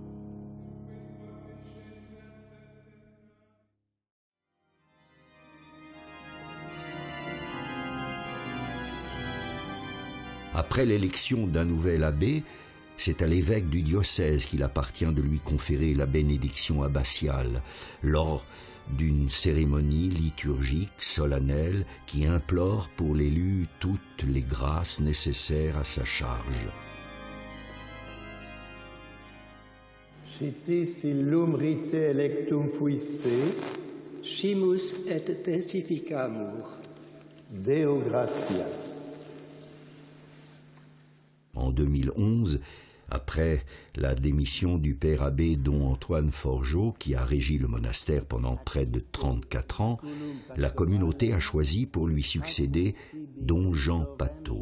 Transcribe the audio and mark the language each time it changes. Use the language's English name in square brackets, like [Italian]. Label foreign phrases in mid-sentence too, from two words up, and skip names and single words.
[French] Après l'élection d'un nouvel abbé, c'est à l'évêque du diocèse qu'il appartient de lui conférer la bénédiction abbatiale. Lors d'une cérémonie liturgique solennelle qui implore pour l'élu toutes les grâces nécessaires à sa charge. [Latin] Citi silum rite electum fuisse, Scimus et testificamur. Deo gratias. [French] En 2011, après la démission du père abbé don Antoine Forgeot, qui a régi le monastère pendant près de 34 ans, la communauté a choisi pour lui succéder don Jean Patot.